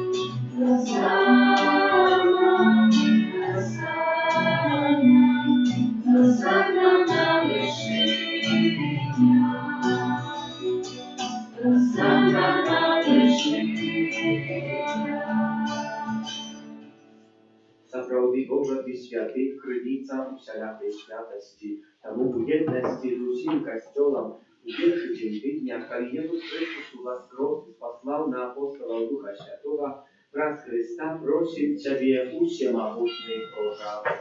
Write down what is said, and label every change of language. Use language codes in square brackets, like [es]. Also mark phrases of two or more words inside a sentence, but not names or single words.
[ru] Госанна, Госанна, Госанна на вершине. Госанна на вершине. [be] Сапраўды Божа Ты святы, крыніца усялякай святасці, таму у еднасці з усім касцёлам у першы дзень тыдня, калі Езус Христос уваскрос і спаслаў на апостолаў Духа Святога, праз Христа просім Цябе, усемагутны Божа.